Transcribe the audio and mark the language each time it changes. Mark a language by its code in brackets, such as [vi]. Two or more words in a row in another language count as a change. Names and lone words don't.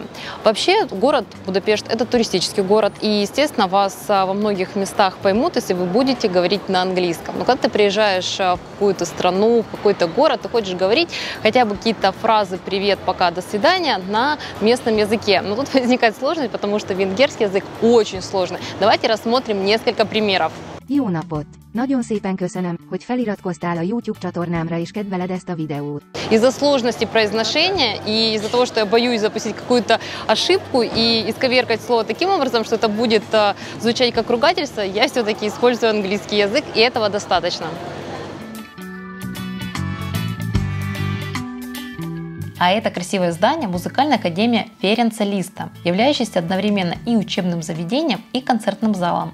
[ru] Вообще, город Будапешт – это туристический город, и, естественно, вас во многих местах поймут, если вы будете говорить на английском. Но когда ты приезжаешь в какую-то страну, в какой-то город, ты хочешь говорить хотя бы какие-то фразы «привет», «пока», «до свидания» на местном языке. Но тут возникает сложность, потому что венгерский язык очень сложный. Давайте рассмотрим несколько примеров. [hu] Jó napot! Nagyon szépen köszönöm, hogy feliratkoztál a YouTube csatornámra és kedveled ezt a videót. [ru] Из-за сложности произношения и из-за того, что я боюсь запустить какую-то ошибку и исковеркать слово таким образом, что это будет звучать как ругательство, я все-таки использую английский язык, и этого достаточно. А это красивое здание – музыкальная академия Ференца Листа, являющаяся одновременно и учебным заведением, и концертным залом.